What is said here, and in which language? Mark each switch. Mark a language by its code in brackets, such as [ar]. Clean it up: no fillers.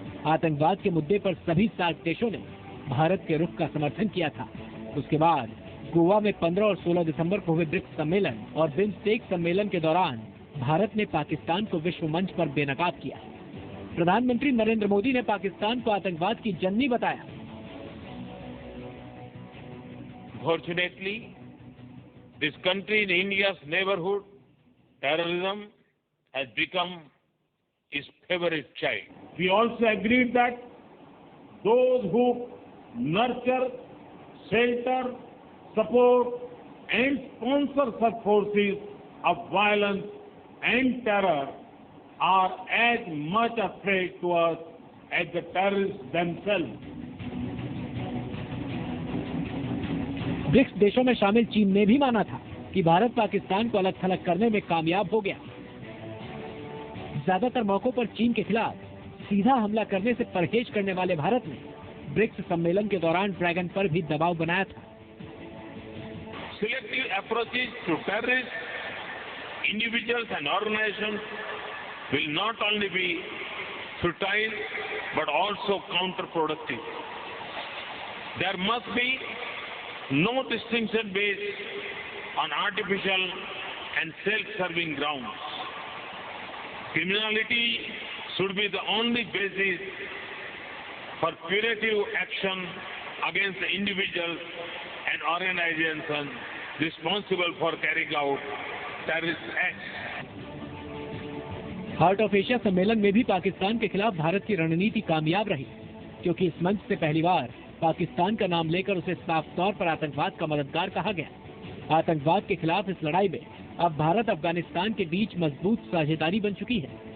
[hi] आतंकवाद के मुद्दे पर सभी सार्क देशों ने भारत के रुख का समर्थन किया था। उसके बाद गोवा में 15 और 16 दिसंबर को हुए ब्रिक्स सम्मेलन और बिम्स्टेक सम्मेलन के दौरान भारत ने पाकिस्तान को विश्व मंच पर बेनकाब किया। प्रधानमंत्री नरेंद्र मोदी ने पाकिस्तान को आतंकवाद की जननी बताया। [en] Fortunately, this country in India's neighborhood, terrorism has become his favorite child. We also agreed that those who nurture, shelter, support and sponsor such forces of violence and terror are as much a threat to us as the terrorists themselves. [hi] BRICS देशों में शामिल चीन ने भी माना था कि भारत पाकिस्तान को अलग थलग करने में कामयाब हो गया। ज्यादातर मौकों पर चीन के खिलाफ सीधा हमला करने से परहेज करने वाले भारत ने ब्रिक्स सम्मेलन के दौरान ड्रैगन पर भी दबाव बनाया था। [en] Selective approaches to terrorists, individuals and organizations will not only be futile but also counterproductive. There must be no distinction based on artificial and self-serving grounds. Criminality should be the only basis for punitive action against individuals and organizations responsible for carrying out terrorist acts. [hi] Heart of Asia सम्मेलन में भी पाकिस्तान के खिलाफ भारत की रणनीति कामयाब रही, क्योंकि इस मंच से पहली बार पाकिस्तान का नाम लेकर उसे साफ तौर पर आतंकवाद का मददगार कहा गया। आतंकवाद के खिलाफ इस लड़ाई में अब भारत अफगानिस्तान के बीच मजबूत साझेदारी बन चुकी है।